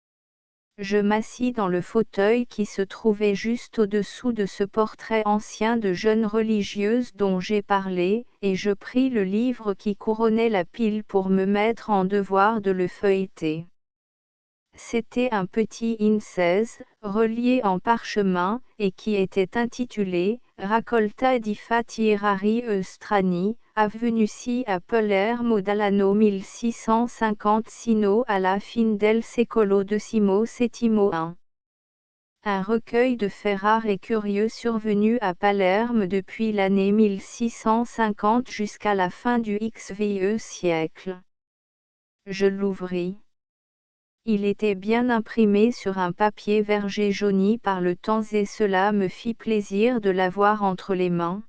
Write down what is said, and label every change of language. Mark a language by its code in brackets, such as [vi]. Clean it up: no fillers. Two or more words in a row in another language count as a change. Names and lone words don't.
[fr] Je m'assis dans le fauteuil qui se trouvait juste au-dessous de ce portrait ancien de jeune religieuse dont j'ai parlé, et je pris le livre qui couronnait la pile pour me mettre en devoir de le feuilleter. C'était un petit incèse, relié en parchemin, et qui était intitulé « [it] Raccolta di fatti rari e strani, avvenuti a Palermo dall'anno 1650 sino alla fin del secolo XVII. [fr] Un recueil de faits rares et curieux survenus à Palerme depuis l'année 1650 jusqu'à la fin du XVe siècle. Je l'ouvris. Il était bien imprimé sur un papier vergé jauni par le temps et cela me fit plaisir de l'avoir entre les mains.